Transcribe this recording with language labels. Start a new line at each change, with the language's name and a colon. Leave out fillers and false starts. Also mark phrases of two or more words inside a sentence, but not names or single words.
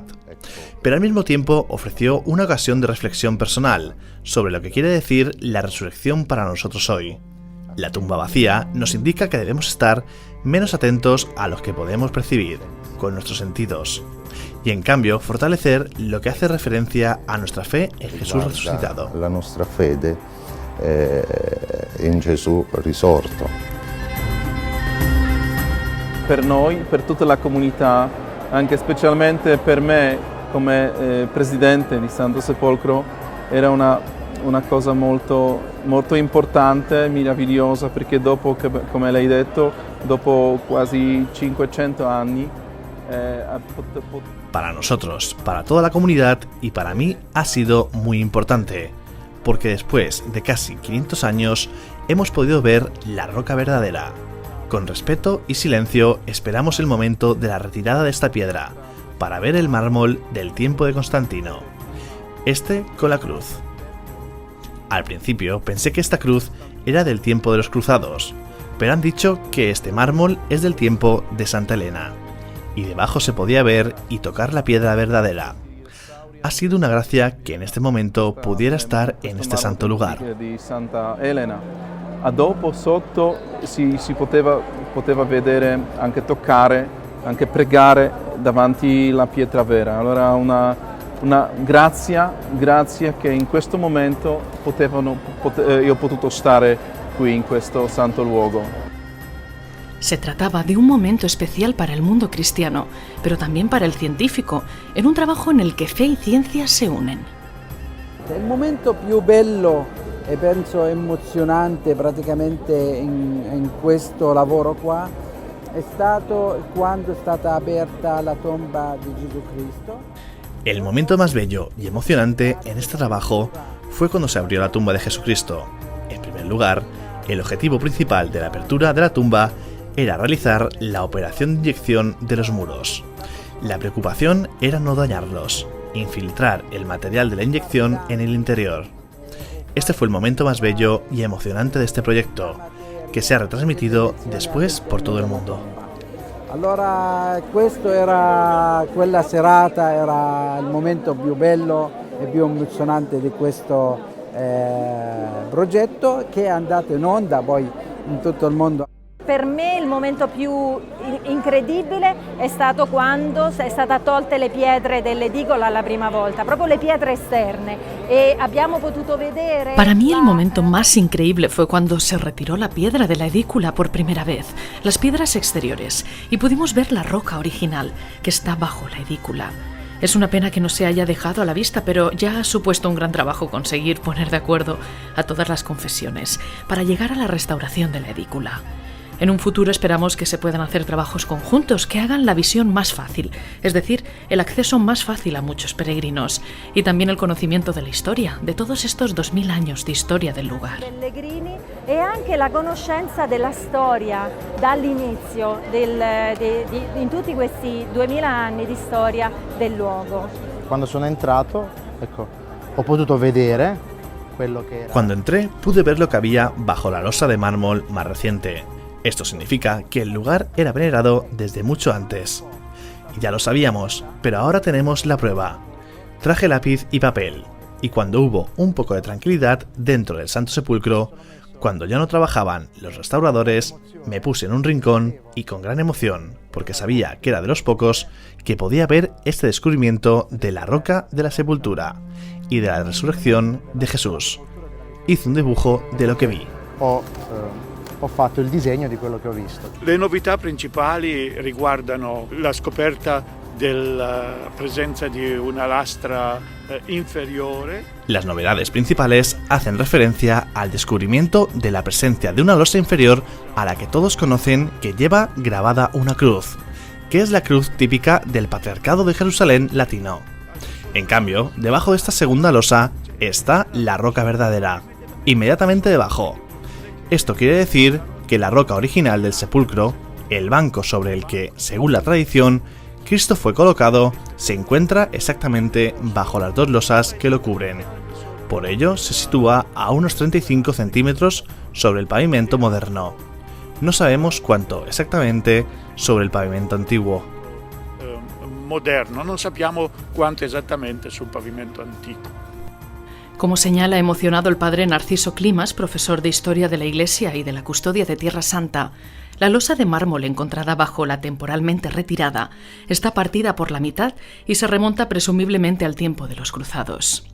Spanish: Pero al mismo tiempo ofreció una ocasión de reflexión personal sobre lo que quiere decir la resurrección para nosotros hoy. La tumba vacía nos indica que debemos estar menos atentos a lo que podemos percibir con nuestros sentidos, y en cambio fortalecer lo que hace referencia a nuestra fe en Jesús resucitado.
Italian: La nostra fede in Gesù risorto. Per noi, per tutta la comunità, anche specialmente per me come presidente di Santo Sepolcro, era una cosa molto importante, meravigliosa, perché dopo, come lei ha detto, dopo quasi 500 anni,
Spanish: Para nosotros, para toda la comunidad y para mí ha sido muy importante, porque después de casi 500 años hemos podido ver la roca verdadera. Con respeto y silencio esperamos el momento de la retirada de esta piedra, para ver el mármol del tiempo de Constantino, este con la cruz. Al principio pensé que esta cruz era del tiempo de los cruzados, pero han dicho que este mármol es del tiempo de Santa Elena, y debajo se podía ver y tocar la piedra verdadera. Ha sido una gracia que en este momento pudiera estar en este santo lugar.
Italian: A dopo sotto si poteva vedere, anche toccare, anche pregare davanti la pietra vera. Allora una grazia che in questo momento io ho potuto stare qui in questo santo luogo.
Spanish: Se trataba de un momento especial para el mundo cristiano, pero también para el científico, en un trabajo en el que fe y ciencia se unen.
Italian: Il momento più bello e penso emozionante praticamente in questo lavoro qua è stato quando è stata aperta la tomba di Gesù Cristo.
Spanish: El momento más bello y emocionante en este trabajo fue cuando se abrió la tumba de Jesucristo. En primer lugar, el objetivo principal de la apertura de la tumba era realizar la operación de inyección de los muros. La preocupación era no dañarlos, infiltrar el material de la inyección en el interior. Este fue el momento más bello y emocionante de este proyecto, que se ha retransmitido después por todo el mundo.
Italian: Allora quella serata era il momento più bello e più emozionante di questo progetto che è andato in onda poi in tutto il mondo. Per me il momento più incredibile è stato quando è stata tolte le pietre dell'edicola la prima volta, proprio le pietre esterne, e abbiamo potuto vedere...
Spanish: Para mí el momento más increíble fue cuando se retiró la piedra de la edícula por primera vez, las piedras exteriores, y pudimos ver la roca original que está bajo la edícula. Es una pena que no se haya dejado a la vista, pero ya ha supuesto un gran trabajo conseguir poner de acuerdo a todas las confesiones para llegar a la restauración de la edícula. En un futuro esperamos que se puedan hacer trabajos conjuntos que hagan la visión más fácil, es decir, el acceso más fácil a muchos peregrinos y también el conocimiento de la historia, de todos estos 2000 años de historia del lugar.
Italian: Pellegrini e anche la conoscenza della storia dall'inizio in tutti questi 2000 anni di storia del luogo. Quando sono entrato, ecco, ho potuto vedere quello che era.
Spanish: Cuando entré, pude ver lo que había bajo la losa de mármol más reciente. Esto significa que el lugar era venerado desde mucho antes. Y ya lo sabíamos, pero ahora tenemos la prueba. Traje lápiz y papel, y cuando hubo un poco de tranquilidad dentro del Santo Sepulcro, cuando ya no trabajaban los restauradores, me puse en un rincón y con gran emoción, porque sabía que era de los pocos que podía ver este descubrimiento de la roca de la sepultura y de la resurrección de Jesús. Hice un dibujo de lo que vi.
Italian: Ho fatto il disegno di quello che ho visto. Le novità principali riguardano la scoperta della presenza di una lastra inferiore.
Spanish: Las novedades principales hacen referencia al descubrimiento de la presencia de una losa inferior a la que todos conocen que lleva grabada una cruz, que es la cruz típica del Patriarcado de Jerusalén latino. En cambio, debajo de esta segunda losa está la roca verdadera, inmediatamente debajo. Esto quiere decir que la roca original del sepulcro, el banco sobre el que, según la tradición, Cristo fue colocado, se encuentra exactamente bajo las dos losas que lo cubren. Por ello, se sitúa a unos 35 centímetros sobre el pavimento moderno. No sabemos cuánto exactamente sobre el pavimento antiguo.
Italian: Moderno, non sappiamo quanto esattamente sul pavimento antico.
Spanish: Como señala emocionado el padre Narciso Climas, profesor de Historia de la Iglesia y de la Custodia de Tierra Santa, la losa de mármol encontrada bajo la temporalmente retirada está partida por la mitad y se remonta presumiblemente al tiempo de los cruzados.